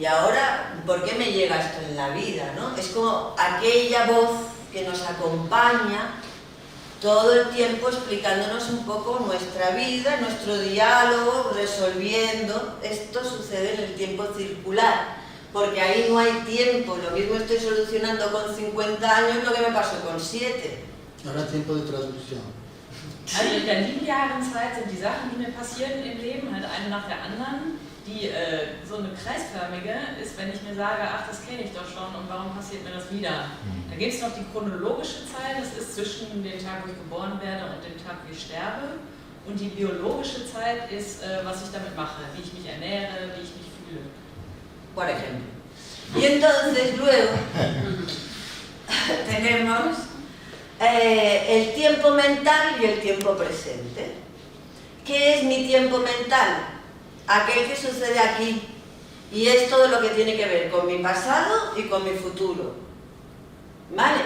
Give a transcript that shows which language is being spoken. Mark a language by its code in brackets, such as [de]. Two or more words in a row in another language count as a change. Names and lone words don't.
[es] y ahora, ¿por qué me llega esto en la vida, no? Es como aquella voz que nos acompaña todo el tiempo explicándonos un poco nuestra vida, nuestro diálogo, resolviendo. Esto sucede en el tiempo circular, porque ahí no hay tiempo. Lo mismo estoy solucionando con 50 años lo que me pasó con 7. Ahora tiempo de traducción. [de] Also in der linearen Zeit sind die Sachen, die mir passieren im Leben, halt eine nach der anderen. Die so eine kreisförmige ist, wenn ich mir sage, ach, das kenne ich doch schon und warum passiert mir das wieder? Da gibt es noch die chronologische Zeit, das ist zwischen dem Tag, wo ich geboren werde und dem Tag, wo ich sterbe. Und die biologische Zeit ist, was ich damit mache, wie ich mich ernähre, wie ich mich fühle. [es] Por ejemplo. Y entonces luego tenemos el tiempo mental y el tiempo presente. ¿Qué es mi tiempo mental? Aquel que sucede aquí, y es todo lo que tiene que ver con mi pasado y con mi futuro, ¿vale?